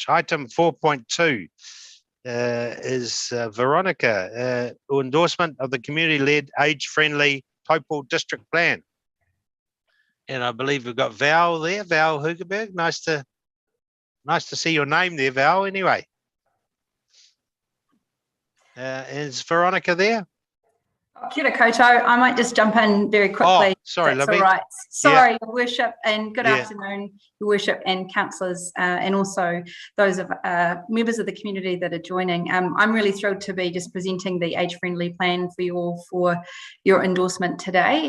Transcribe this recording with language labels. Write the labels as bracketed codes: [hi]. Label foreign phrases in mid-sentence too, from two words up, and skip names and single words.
[en] Item 4.2 is Veronica, endorsement of the community-led, age-friendly Taupō District Plan. And I believe we've got Val there, Val Hugerberg. Nice to see your name there, Val. Anyway, is Veronica there? [mi] Kia ora koutou. [en] I might just jump in very quickly. Oh, sorry, that's Libby. all right. Sorry, Yeah. Your Worship, and good afternoon, Your Worship, and councillors, and also those of members of the community that are joining. I'm really thrilled to be just presenting the age-friendly plan for you all for your endorsement today.